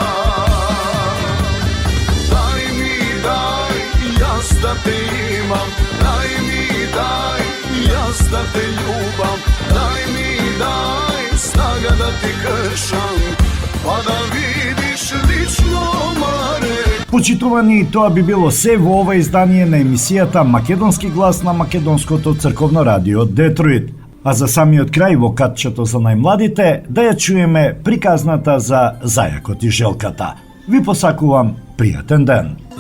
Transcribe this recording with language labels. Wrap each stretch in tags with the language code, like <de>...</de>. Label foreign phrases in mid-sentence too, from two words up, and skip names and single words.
<mk>Дај ми, дај, јас да те имам, дај ми, дај, јас да те љубам, дај ми, дај, снага да ти кршам, па да видиш лично маре. Почитувани, тоа би било се во ова издание на емисијата Македонски глас на Македонското црковно радио Детройт. А за самиот крај во катчето за најмладите да ја чуеме приказната за зајакот и желката. Ви посакувам пријатен ден.</mk>